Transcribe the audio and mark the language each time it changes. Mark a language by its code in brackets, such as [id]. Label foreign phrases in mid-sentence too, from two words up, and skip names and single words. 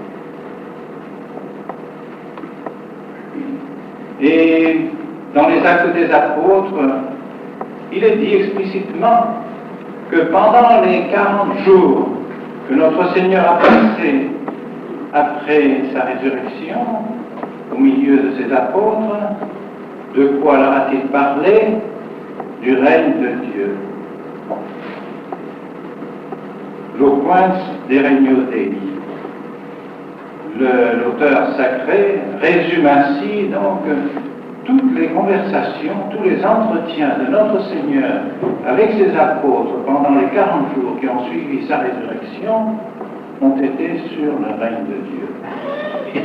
[fr] Et dans les Actes des Apôtres, il est dit explicitement que pendant les 40 jours que notre Seigneur a passé après sa résurrection, au milieu de ses apôtres, de quoi leur a-t-il parlé? Du règne de Dieu. [la] Loquens de regno Dei. [fr] L'auteur sacré résume ainsi donc toutes les conversations, tous les entretiens de notre Seigneur avec ses apôtres pendant les 40 jours qui ont suivi sa résurrection ont été sur le règne de Dieu.